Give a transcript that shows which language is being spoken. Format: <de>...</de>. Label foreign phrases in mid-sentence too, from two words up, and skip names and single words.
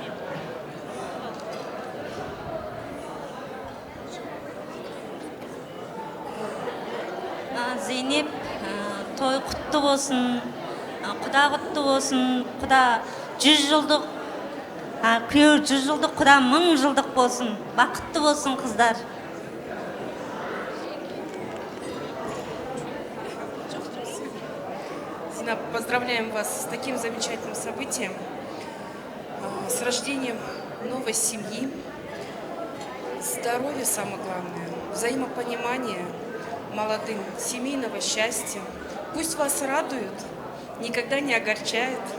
<kk>Зейнеп, той құтты болсын, құда құтты болсын, құда 100 жылдық, күйеу 100 жылдық, құда 1000 жылдық болсын, бақытты болсын қыздар.</kk> <ru>Зина, поздравляем вас с таким замечательным событием, с рождением новой семьи, здоровья самое главное, взаимопонимание молодым, семейного счастья. Пусть вас радует, никогда не огорчает.</ru>